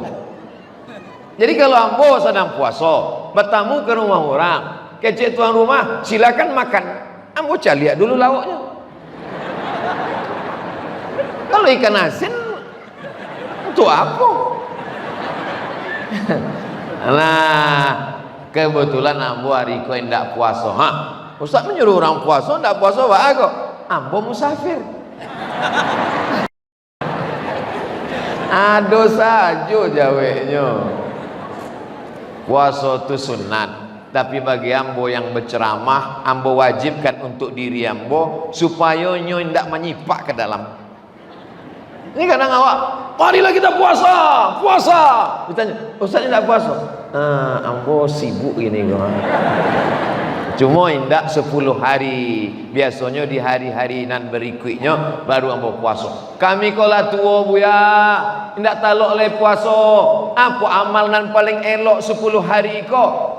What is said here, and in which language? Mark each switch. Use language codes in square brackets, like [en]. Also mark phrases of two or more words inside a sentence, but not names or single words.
[min] Jadi kalau ambo sedang puasa, bertamu ke rumah orang, kecik tuan rumah, silakan makan. Ambo caliak dulu lauknya. Kalau ikan asin untuk apa? Nah, kebetulan ambo hari ko ndak puasa. Ustaz menyuruh orang puasa, ndak puasa wae kok. Ambo musafir. Ado saja jawabnya. Puasa itu sunat, tapi bagi ambo yang berceramah, ambo wajibkan untuk diri ambo supaya nyo ndak menyipak ke dalam. Ini kadang awak, marilah kita puasa. Ditanya, Ustaz ini tak puasa? Ambo sibuk gini kok. Cuma indak 10 hari. Biasanya di hari-hari nan berikutnya baru ambo puasa. Kami kola tua buya, indak talok le puasa. Apa amal nan paling elok 10 hari kok?